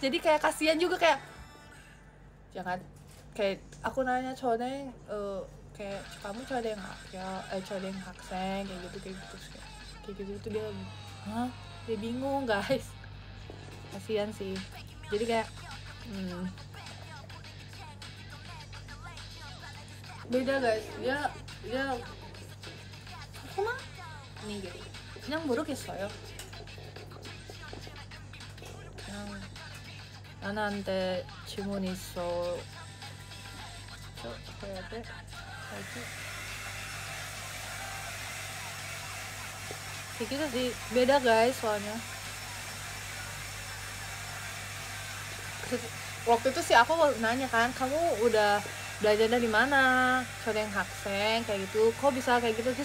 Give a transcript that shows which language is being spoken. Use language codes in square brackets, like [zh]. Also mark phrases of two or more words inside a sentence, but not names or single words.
[id] Jadi kayak kasihan juga, kayak jangan kayak aku nanya cowoknya kayak kamu cowok yang cowok yang haksen kayak gitu tuh dia dia bingung guys, kasihan sih. Jadi kayak beda guys. Dia kemana nih gitu [ko] 그냥 모르겠어요. 그냥 나나한테 질문 있어. 저 해야 돼? 뭐지? [id] Kayak gitu sih, beda guys soalnya. Waktu itu sih aku nanya kan, kamu udah belajar dari mana? Yang haksen kayak gitu, kok bisa kayak gitu?